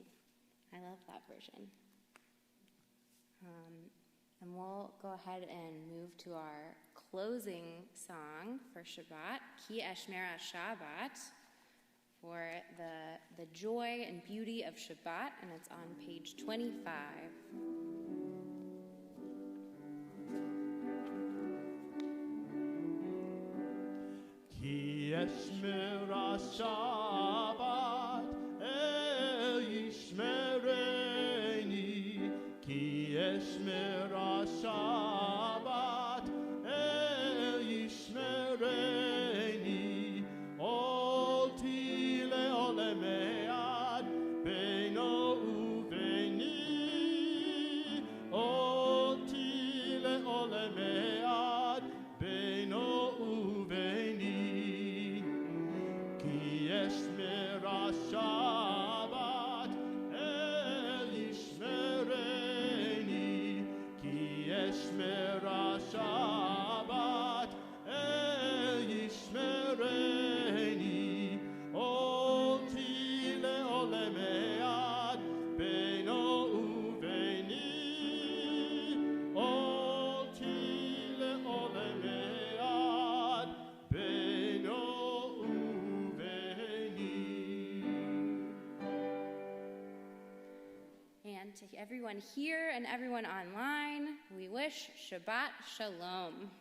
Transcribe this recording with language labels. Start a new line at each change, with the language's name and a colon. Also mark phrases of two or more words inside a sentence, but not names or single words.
English: I love that version. And we'll go ahead and move to our closing song for Shabbat, Ki Eshmera Shabbat, for the joy and beauty of Shabbat, and it's on page 25.
Hebrew: כי אשמרה שבת אל ישמרני. כי אשמרה שבת אל ישמרני. אות היא לעולמי עד בינו וביני. אות היא לעולמי עד בינו וביני. כי אשמרה שבת אל ישמרני. כי אשמרה שבת אל ישמרני. אות היא לעולמי עד בינו וביני. אות היא לעולמי עד בינו וביני.
English: And to everyone here and everyone online, we wish
Hebrew: שבת שלום.